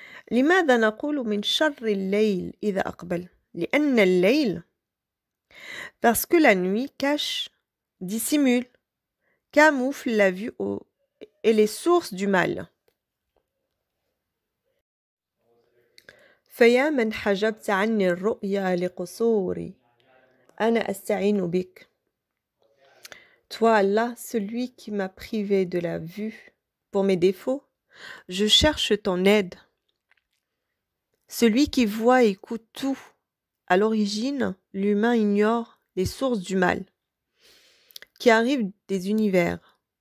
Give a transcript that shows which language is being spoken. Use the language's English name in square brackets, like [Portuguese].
[Arabic] لماذا نقول من شر الليل إذا أقبل؟ لأن الليل [French] parce que la nuit cache, dissimule, camoufle la vue et les sources du mal. [Arabic] فيا من حجبت عني الرؤيا لقصوري أنا أستعين بك. [French] Toi, Allah, celui qui m'a privé de la vue pour mes défauts, je cherche ton aide. Celui qui voit et écoute tout. À l'origine, l'humain ignore les sources du mal qui arrivent des univers.